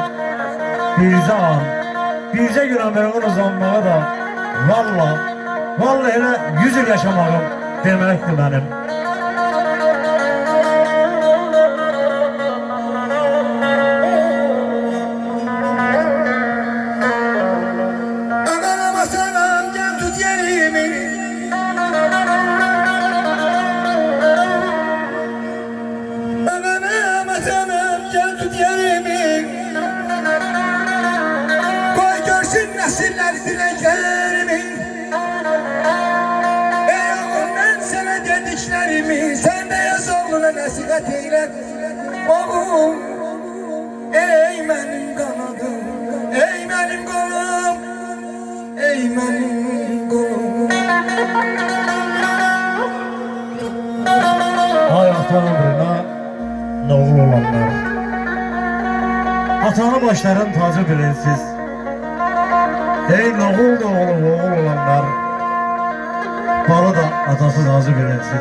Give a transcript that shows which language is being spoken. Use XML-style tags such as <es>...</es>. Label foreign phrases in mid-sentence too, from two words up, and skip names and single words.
<az>Bircə an, bircə gün ömrümün uzanmağı da vallahi elə 100 il yaşamağım deməkdir mənim.</az> <tr>Anam atanam gel tut yerimi. Anam atanam gel tut yerimi. Koy görsün nesiller dileklerimi. Ey oğlum ben sana dediklerimi, sen de yaz oğluna nasihat eyle. Oğlum, ey benim kanadım, ey benim kolum, ey benim kolum.</tr> <az>Ay ata ömrünə oğul olanlar, atanı başların tacı bilinsiz. Ey oğul da oğul olanlar, balı da atasız acı bilinsiz.</az>